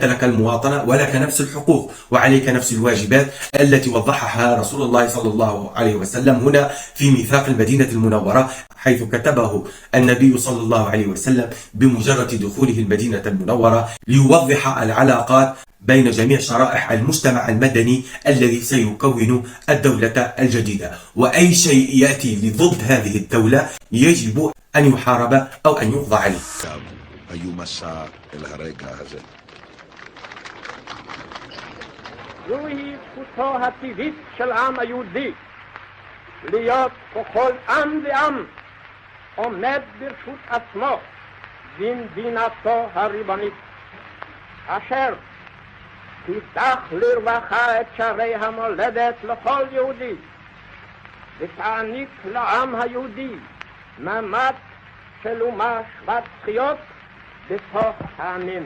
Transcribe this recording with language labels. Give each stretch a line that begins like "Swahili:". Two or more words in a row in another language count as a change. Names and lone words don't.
Arabic: لك المواطنة ولك نفس الحقوق وعليك نفس الواجبات التي وضحها رسول الله صلى الله عليه وسلم هنا في ميثاق المدينة المنورة، حيث كتبه النبي صلى الله عليه وسلم بمجرد دخوله المدينة المنورة ليوضح العلاقات بين جميع شرائح المجتمع المدني الذي سيكون الدولة الجديدة، وأي شيء يأتي لضد هذه الدولة يجب أن يحارب أو أن يقضى عليه.
Hebrew: זוהי זכותו הטבעית של העם היהודי להיות ככל עם ועם עומד ברשות עצמו במדינתו הריבונית, אשר תפתח לרווחה את שערי המולדת לכל יהודי, ותעניק לעם היהודי מעמד של אומה שוות זכויות בתוך העמים.